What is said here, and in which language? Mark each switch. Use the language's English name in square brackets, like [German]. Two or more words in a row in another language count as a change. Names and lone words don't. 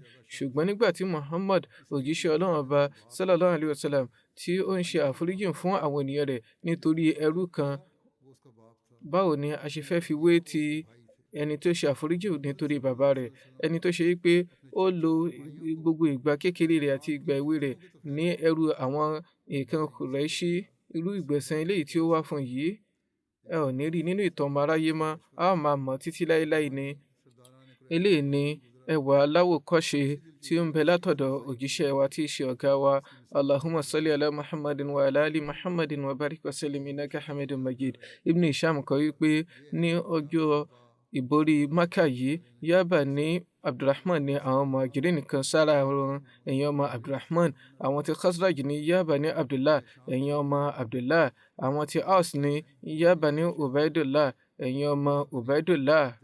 [Yoruba] Ṣùgbọ́n nígbà tí Muhammad òjíṣẹ́ Ọlọ́run ọba [Arabic] صلى الله عليه وسلم [Yoruba] tí ó ń ṣe àforíjì fún àwọn ènìyàn rẹ̀ nítorí ẹrú kan, báwo ni a ṣe fẹ́ fi wé ti ẹni tó ṣe àforíjì nítorí bàbá rẹ̀, ẹni tó ṣe wípé ó lo gbogbo ìgbà kékeré rẹ̀ àti ìgbà èwe rẹ̀ ní ẹrú àwọn èèkàn Kùráíṣì. Irú ìgbẹ̀san eléyìí tí ó wá fún yìí ẹ ò ní rí nínú ìtàn ọmọ aráyé mọ́, a ó máa mọ̀ títí láéláé ni. Eléyìí ni ẹwà aláwòkọ́ṣe tí ó ń bẹ látọ̀dọ̀ òjíṣẹ́ wa tí í ṣe ọ̀gá wa. [Arabic] اللهم صل على محمد وعلى آل محمد وبارك وسلم إنك حميد مجيد. [Yoruba] Ibn Hisham kọ wípé ní ọjọ́ ìborí Mákà yìí, Yaba ní Abdulrahman ní àwọn Muhajirin nìkan sára wọn, ẹ̀yin ọmọ Abdulrahman. Àwọn tí Khazraj ní Yaba ní Abdullah, ẹ̀yin ọmọ Abdullah. Àwọn tí Aus ní Yaba ní Ubaidullah, ẹ̀yin ọmọ Ubaidullah.